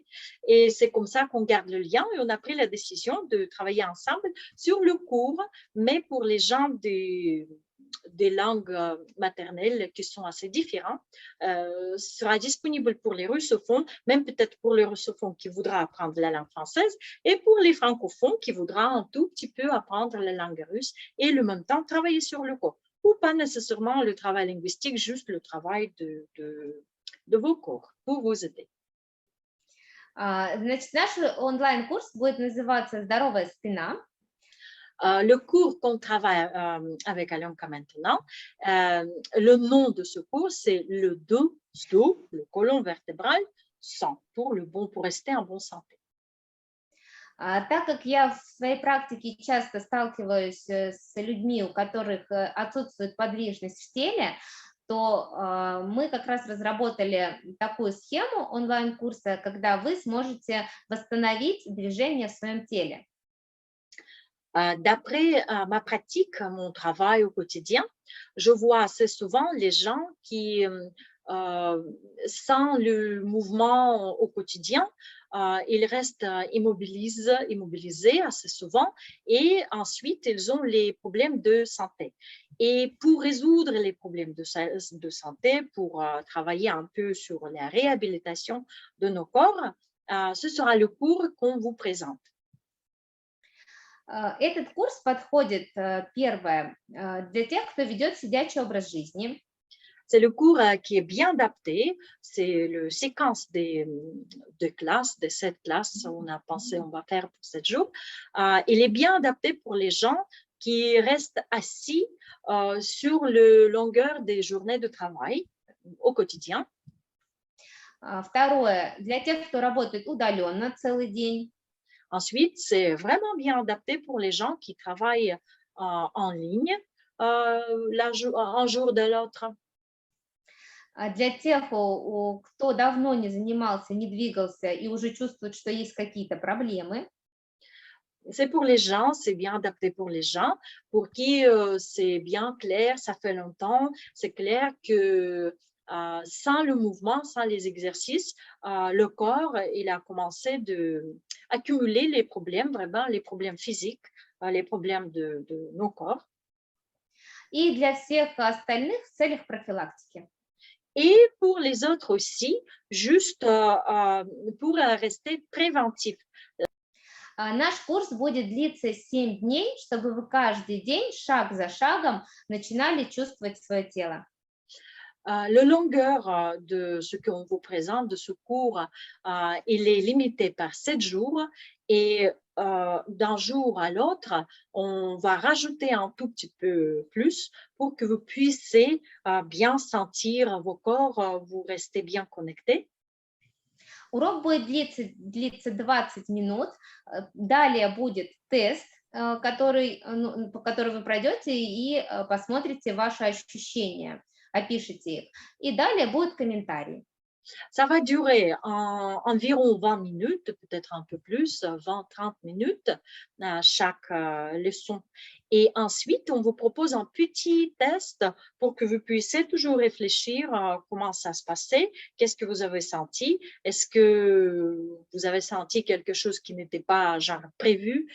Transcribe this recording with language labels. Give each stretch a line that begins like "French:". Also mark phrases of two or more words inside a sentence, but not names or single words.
French: Et c'est comme ça qu'on garde le lien et on a pris la décision de travailler ensemble sur le cours, mais pour les gens des langues maternelles qui sont assez différentes, sera disponible pour les russophones, même peut-être pour les russophones qui voudra apprendre la langue française et pour les francophones qui voudra un tout petit peu apprendre la langue russe et en même temps travailler sur le corps. Ou pas nécessairement le travail linguistique, juste le travail de vos corps pour vous aider.
Russian: Значит, наш онлайн-курс будет называться «Здоровая спина».
French: Le cours qu'on travaille avec Alenka maintenant, le nom de ce cours, c'est le dos, le colon vertébral, sans, pour rester en bonne santé.
Russian: Так как я в своей практике часто сталкиваюсь с людьми, у которых отсутствует подвижность в теле, то мы как раз разработали такую схему онлайн-курса, когда вы сможете восстановить движение в своем теле.
French: D'après ma pratique, mon travail au quotidien, je vois assez souvent les gens qui sans le mouvement au quotidien, ils restent immobilisés assez souvent et ensuite ils ont les problèmes de santé. Et pour résoudre les problèmes de santé, pour travailler un peu sur la réhabilitation de nos corps, ce sera le cours qu'on vous présente.
Russian: Этот курс подходит, первое, для тех, кто ведет сидячий образ жизни.
French: C'est le cours qui est bien adapté. C'est le séquence de classes, de 7 classes, on a pensé on va faire pour 7 jours. Il est bien adapté pour les gens qui restent assis sur la longueur des journées de travail au quotidien.
Russian: Второе, для тех, кто работает удаленно целый день.
French: Ensuite, c'est vraiment bien adapté pour les gens qui travaillent en ligne un jour de l'autre.
Russian: Для тех, кто давно не занимался, не двигался и уже чувствует, что есть какие-то проблемы.
French: C'est pour les gens, c'est bien adapté pour les gens pour qui c'est bien clair, ça fait longtemps, c'est clair que sans le mouvement, sans les exercices, le corps, il a commencé d'accumuler les problèmes, vraiment les problèmes physiques, les problèmes de nos corps.
Russian: И для всех остальных в целях профилактики.
French: Et pour les autres aussi, juste pour rester préventif.
Russian: Наш курс будет длиться 7 дней, чтобы вы каждый день, шаг за шагом, начинали чувствовать свое тело.
French: La longueur de ce qu'on vous présente, de ce cours, il est limité par 7 jours et d'un jour à l'autre, on va rajouter un tout petit peu plus pour que vous puissiez bien sentir vos corps, vous restez bien connectés.
Russian: Урок будет длиться 20 минут. Далее будет тест, который вы пройдете и посмотрите ваши ощущения, опишите их. И далее будут комментарии.
French: Ça va durer environ 20 minutes, peut-être un peu plus, 20-30 minutes chaque leçon. Et ensuite, on vous propose un petit test pour que vous puissiez toujours réfléchir à comment ça se passait, qu'est-ce que vous avez senti, est-ce que vous avez senti quelque chose qui n'était pas genre prévu.